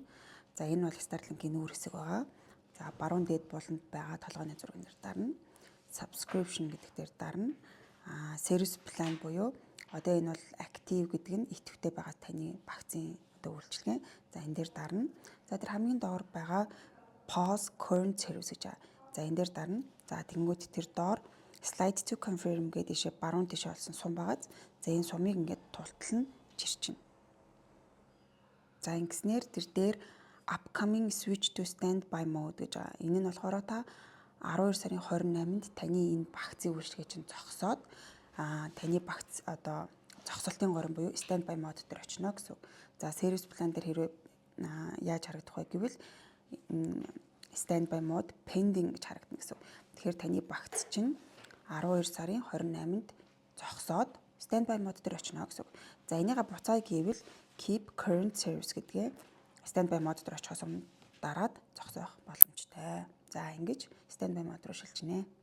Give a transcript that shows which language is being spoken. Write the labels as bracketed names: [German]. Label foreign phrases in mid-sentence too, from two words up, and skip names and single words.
[Mongolian] За энэ бол Starlink-ийн нүүр хэсэг байгаа. За баруун дээд буланд байгаа толгойн зураг нэр дарна. Subscription гэдэг дээр дарна. [English] Service plan [Mongolian] буюу одоо энэ бол active гэдэг нь идэвхтэй байгаа таны багцын одоо үйлчилгээ. За энэ дээр дарна. За тэр хамгийн доор байгаа [English] pause current service [Mongolian] гэж байгаа. За энэ дээр дарна. За тэнгуут тэр доор [English] slide to confirm [Mongolian] гэдэг ишээ баруун тишээ олсон сум байгааз. За энэ сумыг ингээд тултал нь чирчин. За ингэснээр тэр дээр [English] upcoming switch to standby mode [Mongolian] гэж байгаа. Энэ нь болохоор та 12 сарын 28-нд таны энэ багцын үйлчилгээ чинь зогсоод таны багц одоо зогсолтын горим буюу [English] standby mode [Mongolian] дээр очино гэсэн. За [English] service plan [Mongolian] дээр хэрвээ яаж харагдах вэ гэвэл [English] standby mode pending [Mongolian] гэж харагдана гэсэн. Тэгэхээр таны багц чинь 12 сарын 28-нд зогсоод [English] standby mode [Mongolian] дээр очино гэсэн. За энийгээ буцаа гэвэл [English] keep current service [Mongolian] гэдгээ [English] standby mode [Mongolian] дээр очихоос өмнө дараад зогсоох боломжтой. За ингэж [English] standby mode [Mongolian] руу шилжинэ.